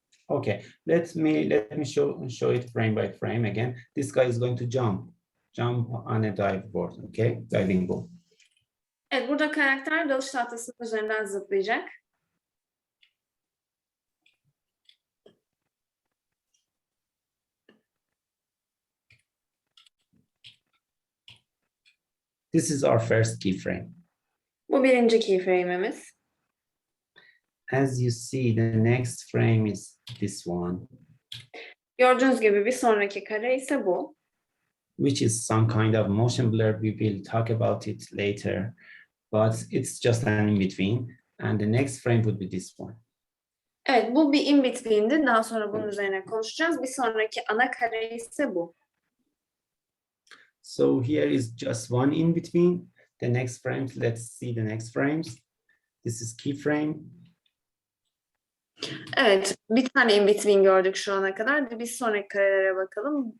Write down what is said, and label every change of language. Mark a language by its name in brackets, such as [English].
[English] Okay, let me show it frame by frame again. This guy is going to jump on a dive board. Okay, diving board. [Turkish] Evet, burada karakter dalış tahtasının üzerinden zıplayacak. [English] This is our first keyframe. [Turkish] Bu birinci keyframe'imiz. [English] As you see, the next frame is this one, [Turkish] Gördüğünüz gibi bir sonraki kare ise bu. [English] which is some kind of motion blur. We will talk about it later, but it's just an in-between. And the next frame would be this one. [Turkish] Evet, bu bir in between'di. Daha sonra bunun üzerine konuşacağız. Bir sonraki ana kare ise bu. [English] So here is just one in between. The next frames, let's see the next frames. This is keyframe. [Turkish] Evet, bir tane in between gördük şu ana kadar. Bir sonraki karelere bakalım.